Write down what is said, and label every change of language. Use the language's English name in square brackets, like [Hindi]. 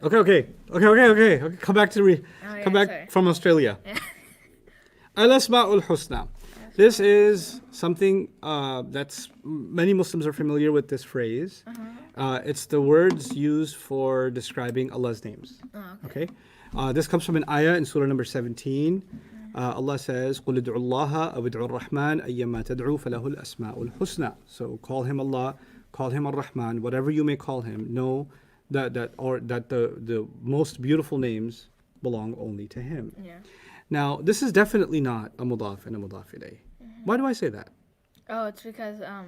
[English] Okay. Come back to come back sorry. from Australia. Al-Husnah. This is something that's many Muslims are familiar with this phrase. It's the words used for describing Allah's names. Oh, Okay. This comes from an ayah in surah number 17. Allah says, [Arabic] قُلِ ادْعُوا اللَّهَ أَوْ ادْعُوا الرَّحْمَنَ أَيَّمَّا تَدْعُوا فَلَهُ الْأَسْمَاءُ الْحُسْنَى. [English] So call him Allah, call him Ar-Rahman, whatever you may call him, know that the most beautiful names belong only to him. yeah. Now, this is definitely not a mudaf and a mudaf ilayh. Why do I say that? Oh, it's because,